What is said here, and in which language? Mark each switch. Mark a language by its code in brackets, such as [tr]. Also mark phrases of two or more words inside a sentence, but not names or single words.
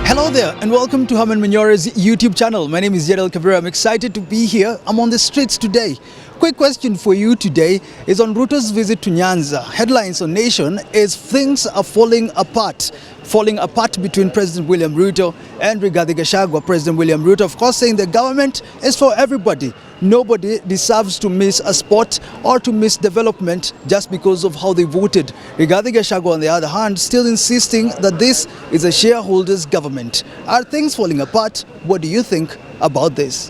[en] there and welcome to Herman Manyora's YouTube channel. My name is Rigathi. I'm excited to be here. I'm on the streets today. Quick question for you today is on Ruto's visit to Nyanza. Headlines on Nation is things are falling apart between President William Ruto and Rigathi Gachagua. President William Ruto, of course, saying the government is for everybody. Nobody deserves to miss a spot or to miss development just because of how they voted. Rigathi Gachagua, on the other hand, still insisting that this is a shareholders' government. Are things falling apart? What do you think about this?